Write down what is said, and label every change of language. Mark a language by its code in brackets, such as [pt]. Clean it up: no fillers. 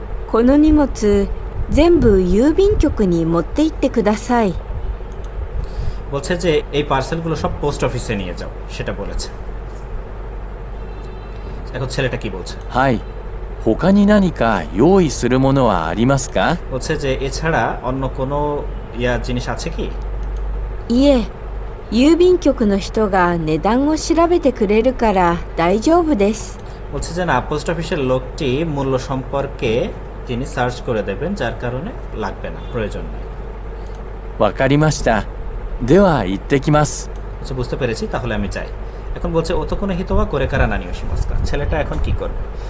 [ja] この荷物全部郵便局に持って行ってください。 [bn] বলছে যে এই পার্সেলগুলো সব পোস্ট অফিসে নিয়ে যাও, সেটা বলেছে। এখন ছেলেটা কি বলছে। [ja] はい。他に何か用意するものはありますか？ [bn] বলছে যে এছাড়া অন্য কোনো জিনিস আছে কি? [ja] いえ、郵便局の人が値段を調べてくれるから大丈夫です。 [bn] বলছে যে না, পোস্ট অফিসের লোকটি মূল্য সম্পর্কে তিনি সার্চ করে দেবেন, যার কারণে লাগবে না, প্রয়োজন নেই। [ja] わかりました。では行ってきます。 [bn] বলছে বুঝতে পেরেছি, তাহলে আমি যাই। এখন বলছে [ja] অতোকোনো হিতোয়া করে কারা নানি ওশিমাসকা, [bn] ছেলেটা এখন কি করবে।